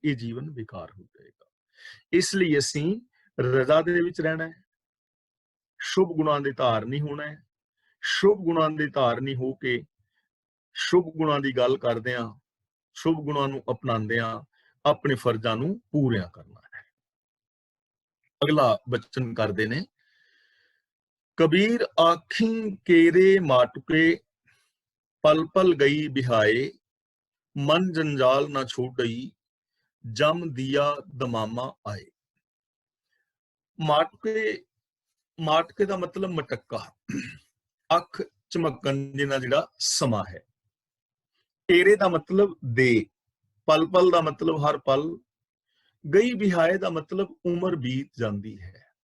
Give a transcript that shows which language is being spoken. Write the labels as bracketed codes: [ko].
[pa] ਇਹ ਜੀਵਨ ਬੇਕਾਰ ਹੋ ਜਾਏਗਾ। ਇਸ ਲਈ ਅਸੀਂ ਰਜ਼ਾ ਦੇ ਵਿੱਚ ਰਹਿਣਾ ਹੈ, ਸ਼ੁਭ ਗੁਣਾਂ ਦੇ ਧਾਰਨੀ ਹੋਣਾ ਹੈ, ਸ਼ੁਭ ਗੁਣਾਂ ਦੇ ਧਾਰਨੀ ਹੋ ਕੇ ਸ਼ੁਭ ਗੁਣਾਂ ਦੀ ਗੱਲ ਕਰਦੇ ਹਾਂ, ਸ਼ੁਭ ਗੁਣਾਂ ਨੂੰ ਅਪਣਾਉਂਦੇ ਹਾਂ, ਆਪਣੇ ਫਰਜ਼ਾਂ ਨੂੰ ਪੂਰਿਆ ਕਰਨਾ ਹੈ। ਅਗਲਾ ਬਚਨ ਕਰਦੇ ਨੇ, [hi] कबीर आखी केरे माटुके, पल पल गई बिहाए, मन जंजाल ना छोड़ई, जम दिया दमामा आए। [pa] माटके, माटके ਦਾ ਮਤਲਬ ਮਟਕਾ, ਅੱਖ ਝਮਕਣ ਜਿਹਾ ਜਿਹੜਾ ਸਮਾਂ ਹੈ। ਤੇਰੇ ਦਾ ਮਤਲਬ ਦੇ, ਪਲ ਪਲ ਦਾ ਮਤਲਬ ਹਰ ਪਲ, ਗਈ ਬਿਹਾਏ ਦਾ ਮਤਲਬ ਉਮਰ ਬੀਤ ਜਾਂਦੀ ਹੈ।